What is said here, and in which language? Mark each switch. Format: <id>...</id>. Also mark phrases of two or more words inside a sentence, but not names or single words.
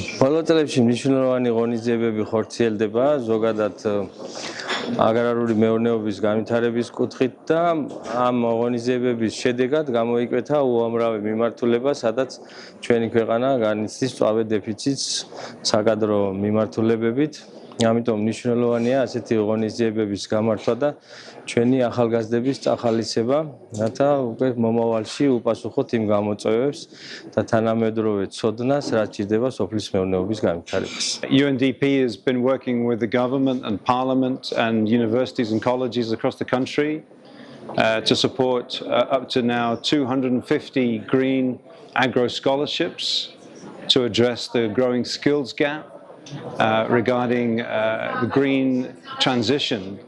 <ka>ბოლო წლებში მნიშვნელოვანი ღონისძიებები ხორციელდება ზოგადად აგრარული მეურნეობის განვითარების კუთხით და ამ ღონისძიებების შედეგად გამოიკვეთა უამრავი მიმართულება, სადაც ჩვენი ქვეყანა განიცდის მწვავე დეფიციტს საკადრო მიმართულებებით. ამიტომ მნიშვნელოვანია ასეთი ღონისძიებების გამართვა და ჩვენი ახალგაზრდების წახალისება, რათა უკვე მომავალში უპასუხოთ იმ გამოწვევებს და თანამედროვე ცოდნას, რაც ჭირდება სოფლის მეურნეობის განვითარებას.</ka> <en>UNDP has been working with the government and parliament and universities and colleges across the country to support up to now 250 green agro scholarships to address the growing skills gap regarding the green transition.</en>